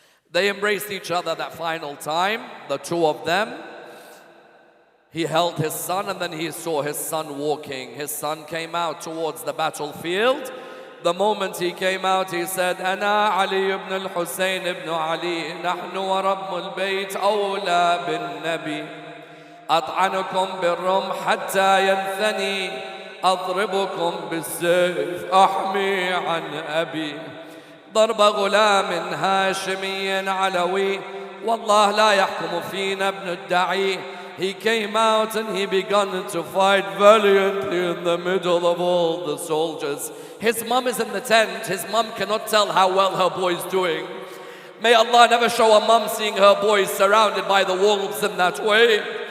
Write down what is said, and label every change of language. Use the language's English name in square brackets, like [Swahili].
[English] They embraced each other that final time, the two of them. He held his son and then he saw his son walking. His son came out towards the battlefield. The moment he came out, he said, [Arabic] أنا علي ibn al-Husayn ibn Ali, نحن ورب البيت أولى بالنبي أطعنكم بالرمح حتى ينثني أضربكم بالسيف أحمي عن أبي ضرب غلام هاشمي علوي والله لا يحكم فينا ابن الدعي. [English] He came out and he began to fight valiantly in the middle of all the soldiers. His mom is in the tent. His mom cannot tell how well her boy is doing. May Allah never show a mom seeing her boy surrounded by the wolves in that way.